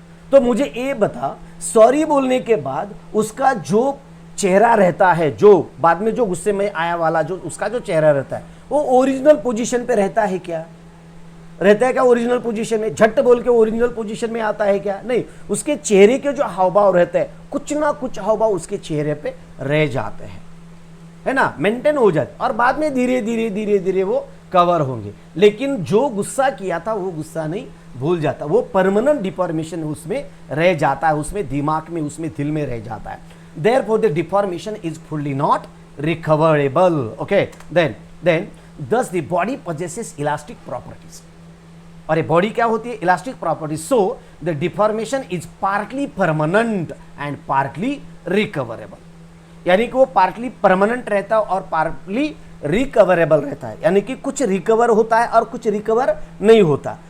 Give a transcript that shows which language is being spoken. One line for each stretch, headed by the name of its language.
Hindi: तो मुझे ये बता, सॉरी बोलने के बाद उसका जो चेहरा रहता है, जो बाद में जो गुस्से में आया वाला जो उसका जो चेहरा रहता है, वो ओरिजिनल पोजीशन पे रहता है क्या, रहता है क्या ओरिजिनल पोजीशन में, झट बोल के ओरिजिनल पोजीशन में आता है क्या, नहीं, उसके चेहरे के जो हावभाव रहते हैं, कुछ ना कुछ हावभाव उसके चेहरे पे रह जाते हैं, है ना, मेंटेन हो जाते, और बाद में धीरे धीरे धीरे धीरे वो कवर होंगे। लेकिन जो गुस्सा किया था वो गुस्सा नहीं भूल जाता, वो परमानेंट डिफॉर्मेशन उसमें रह जाता है, उसमें दिमाग में, उसमें दिल में रह जाता है।
English: Therefore the deformation is fully not recoverable. Okay, then thus the body possesses elastic properties.
Hindi: और ये बॉडी क्या होती है, elastic properties.
English: so the deformation is partly permanent and partly recoverable,
Hindi: यानी कि वो पार्टली परमानेंट रहता है और पार्टली रिकवरेबल रहता है, यानी कि कुछ रिकवर होता है और कुछ रिकवर नहीं होता।